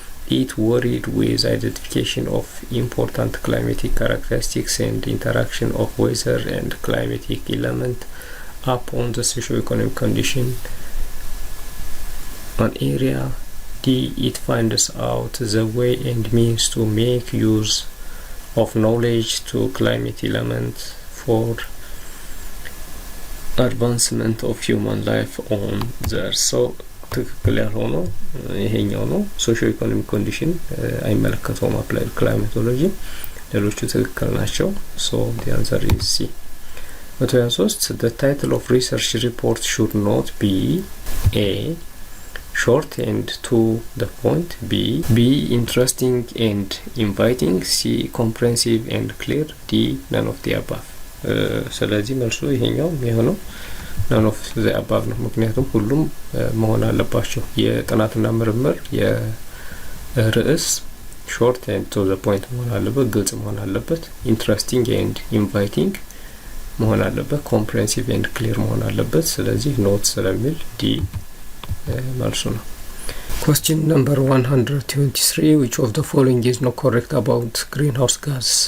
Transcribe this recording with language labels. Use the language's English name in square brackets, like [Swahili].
[English] It worried with identification of important climatic characteristics and interaction of weather and climatic element upon the socio-economic condition an area. D. It finds out the way and means to make use of knowledge to climate element for advancement of human life on the earth. [Amharic] So ትክክል ያልሆነው ይሄኛው ነው። ሶሺዮ ኢኮኖሚክ ኮንዲሽን አይመለከተውም አፕላይድ ክላይማቶሎጂ፣ ሌሎቹ ትክክል ናቸው። ሶ [English] the answer is C. 123 the title of research report should not be A. short and to the point. B. interesting and inviting. C. comprehensive and clear. D. none of the above. [Amharic] ስለዚህ መልሱ ይሄኛው የሚሆነው [English] none of the above [Amharic] ነው። ምክንያቱም ሁሉም መሆን አለባቸው። የጥናትና ምርምር የርዕስ [English] short and to the point [Amharic] መሆን አለበት፣ ግልጽ መሆን አለበት፣ [English] interesting and inviting [Amharic] መሆን አለበት፣ [English] comprehensive and clear [Amharic] መሆን አለበት። ስለዚህ ኖት ስለሚል ዲ መልሱ ነው። [English] Question number 123 which of the following is not correct about greenhouse gas?